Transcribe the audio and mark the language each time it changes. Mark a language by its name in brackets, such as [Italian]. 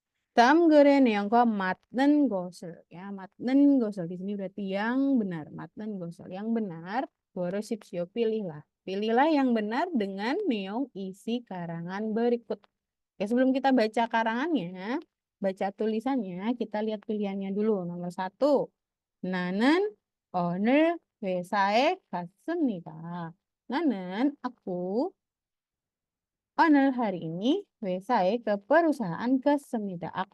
[Indonesian] Dalam goren yang kok matnen gosel ya, matnen gosel di sini berarti yang benar, matnen gosel yang benar. Borosipsio pilihlah, pilihlah yang benar dengan neong isi karangan berikut. Oke, sebelum kita baca karangannya, baca tulisannya, kita lihat pilihannya dulu. [Korean] Nomor 1, 나는 오늘 회사에 갔습니다. 나는 [Indonesian] aku [Korean] 오늘 [Indonesian] hari ini [Korean] 회사에 [Indonesian] ke perusahaan [Korean] 갔습니다.